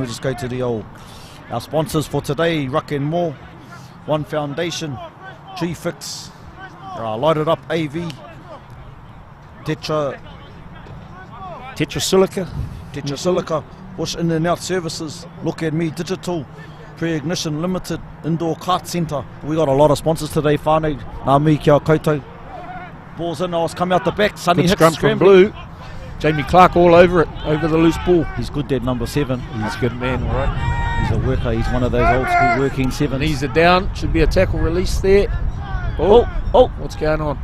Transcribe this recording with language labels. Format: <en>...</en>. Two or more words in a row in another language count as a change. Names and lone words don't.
<en>We'll just go to our sponsors for today. Ruck and More, One Foundation, Tree Fix, Lighted Up AV, Tetra Silica, Bush In and Out Services, Look at Me Digital, Pre-Ignition Limited, Indoor Kart Centre. We got a lot of sponsors today, whānau.</en> <mi>Nā mui kia koutou.</mi> <en>Ball's in, come out the back. Sonny Hicks scrum from blue. Jamie Clark all over it, over the loose ball. He's good, that number 7. He's a good man, all right. He's a worker. He's one of those old school working 7s. Knees are down. Should be a tackle release there. Oh, what's going on?</en>